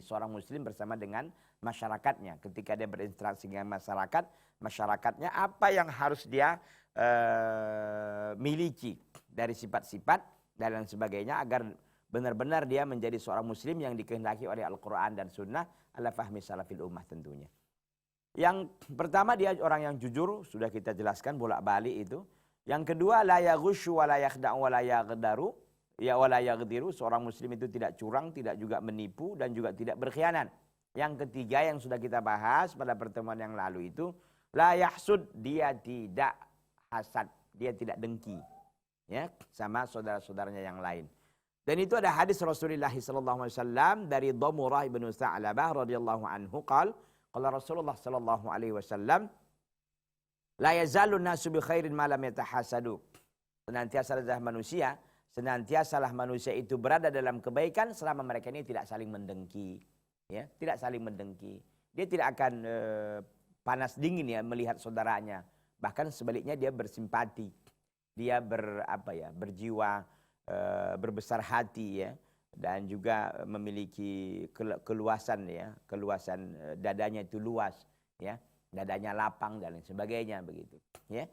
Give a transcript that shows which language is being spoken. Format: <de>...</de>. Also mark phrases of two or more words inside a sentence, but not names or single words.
<id>Seorang muslim bersama dengan masyarakatnya. Ketika dia berinteraksi dengan masyarakat, masyarakatnya apa yang harus dia miliki dari sifat-sifat dan lain sebagainya agar benar-benar dia menjadi seorang muslim yang dikehendaki oleh Al-Quran dan Sunnah</id> <ar>على فهم سلف الأمة</ar> <id>tentunya. Yang pertama dia orang yang jujur, sudah kita jelaskan bolak-balik itu. Yang kedua</id> <ar>لا يغش ولا يخدع ولا يغدر، يا ولا يغدر,</ar> <id>seorang muslim itu tidak curang, tidak juga menipu dan juga tidak berkhianat. Yang ketiga yang sudah kita bahas pada pertemuan yang lalu itu</id> <ar>لا يحسد,</ar> <id>dia tidak hasad, dia tidak dengki ya sama saudara-saudaranya yang lain. Dan itu ada hadis</id> <ar>رسول الله صلى الله عليه وسلم</ar> <id>dari</id> <ar>Dhamurah bin Sa'labah رضي الله عنه قال قال رسول الله صلى الله عليه وسلم لا يزال الناس بخير ما لم يتحاسدوا.</ar> <id>Senantiasalah manusia itu berada dalam kebaikan selama mereka ini tidak saling mendengki ya, tidak saling mendengki. Dia tidak akan panas dingin ya melihat saudaranya, bahkan sebaliknya dia bersimpati. Dia berjiwa berbesar hati ya, dan juga memiliki keluasan ya, keluasan dadanya itu luas ya, dadanya lapang dan lain sebagainya begitu ya.</id>